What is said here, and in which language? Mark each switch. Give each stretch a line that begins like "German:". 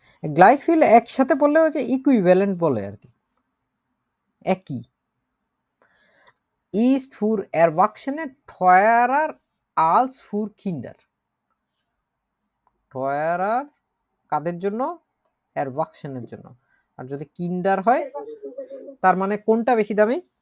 Bangla: গ্লাইক feel একসাথে বললে হচ্ছে ইকুইভ্যালেন্ট বলে আর কি, একই।
German: Ist für Erwachsene teurer als für Kinder, teurer
Bangla: কাদের জন্য? Erwachsener জন্য। আর যদি কিন্ডার হয় তার মানে কোনটা বেশি দামি?